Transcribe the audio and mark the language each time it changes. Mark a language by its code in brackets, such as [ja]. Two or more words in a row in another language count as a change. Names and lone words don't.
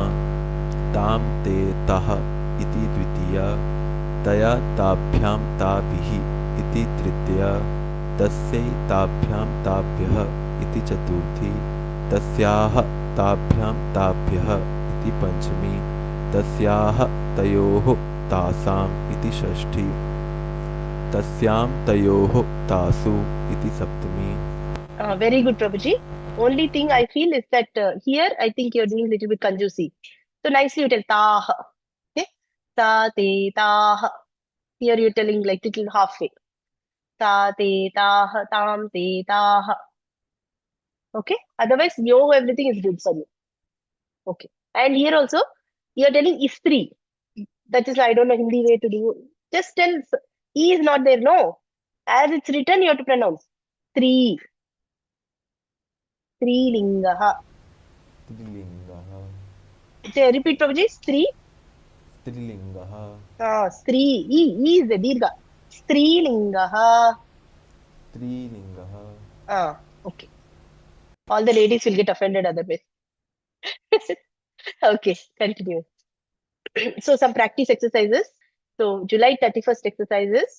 [sa] tam te tah iti dvitiya taya tabhyam tabhihi iti tritiya tasya tabhyam tabhyah iti chaturthi tasyaah tabhyam tabhyah iti panchami tasyaah tayoh tasam iti shashti tasyam tayoh tasu iti saptami. [en] Very good, Prabhuji. Only thing I feel is that here I think you're doing a little bit conjusi. So nicely you tell tah. Okay? [sa] Ta te tah. [en] Here you're telling like little halfway. [sa] Ta te tah, tam te tah. [en] Okay? Otherwise, everything is good for you. Okay. And here also, you're telling istri. That is, I don't know Hindi way to do. Just tell, E is not there, no. As it's written, you have to pronounce. [sa] Stri. Strilingaha. Strilingaha. [en] Repeat, Prabhuji. Stri. [sa] Strilingaha. Stri. [en] E is the dirgha. Strilingaha. [sa] Strilingaha. [en] Okay. All the ladies will get offended otherwise. Okay, continue. So some practice exercises. So July 31st exercises.